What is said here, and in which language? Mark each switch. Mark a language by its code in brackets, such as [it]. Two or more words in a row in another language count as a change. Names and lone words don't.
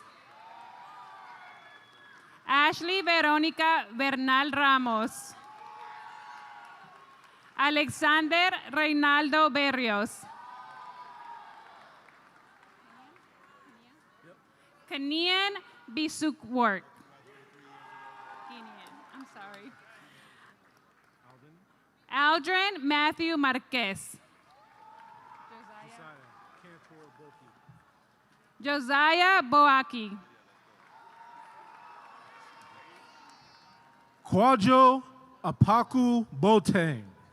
[en] Ashley Verónica Bernal Ramos. Alexander Reinaldo Berrios. Kenian Bisukwork. I'm sorry. Aldrin Matthew Marquez. Josiah Boaki. Kwadwo Apaku Botang.